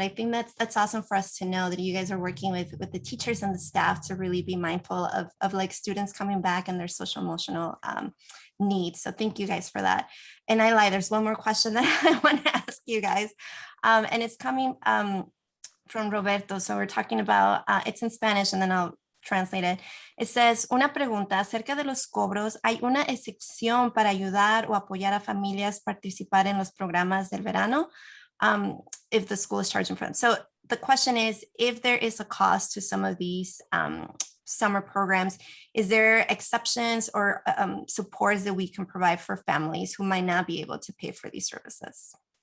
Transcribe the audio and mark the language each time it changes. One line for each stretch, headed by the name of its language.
English: I think that's awesome for us to know that you guys are working with the teachers and the staff to really be mindful of like students coming back and their social emotional needs. So thank you guys for that. And I lied, there's one more question that I want to ask you guys. And it's coming from Roberto. So we're talking about, it's in Spanish and then I'll translate it. It says,
Spanish: una pregunta acerca de los cobros. ¿Hay una excepción para ayudar o apoyar a familias participar en los programas del verano?
English: If the school is charging for them. So the question is, if there is a cost to some of these summer programs, is there exceptions or supports that we can provide for families who might not be able to pay for these services?